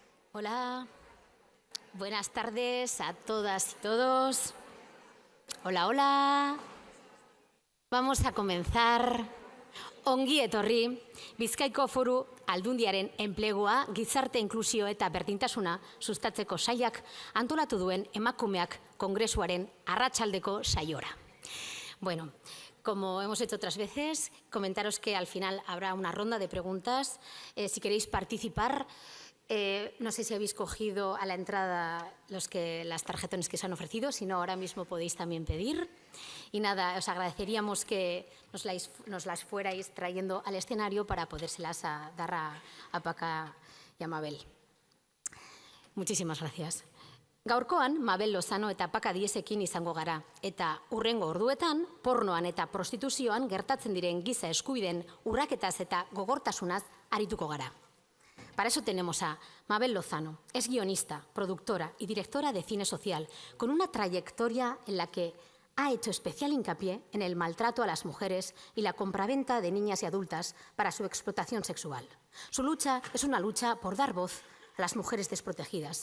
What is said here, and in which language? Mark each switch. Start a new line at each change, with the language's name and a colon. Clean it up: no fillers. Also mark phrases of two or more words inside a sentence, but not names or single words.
Spanish: Hola, buenas tardes a todas y todos. Hola, hola. Vamos a comenzar.
Basque: Ongi etorri, Bizkaiko Foru Aldundiaren enplegua, gizarte inklusio eta berdintasuna sustatzeko sailak antolatu duen emakumeak kongresuaren arratsaldeko saiora.
Spanish: Bueno, como hemos hecho otras veces, comentaros que al final habrá una ronda de preguntas. Si queréis participar, no sé si habéis cogido a la entrada las tarjetones que os han ofrecido, si no, ahora mismo podéis también pedir. Y nada, os agradeceríamos que nos las fuerais trayendo al escenario para podérselas dar a Paca y a Mabel. Muchísimas gracias.
Basque: Gaurkoan, Mabel Lozano eta Paca Diezekin izango gara, eta hurrengo orduetan, pornoan eta prostituzioan gertatzen diren giza eskubideen urraketaz eta gogortasunaz arituko gara.
Spanish: Para eso tenemos a Mabel Lozano. Es guionista, productora y directora de cine social, con una trayectoria en la que ha hecho especial hincapié en el maltrato a las mujeres y la compraventa de niñas y adultas para su explotación sexual. Su lucha es una lucha por dar voz a las mujeres desprotegidas.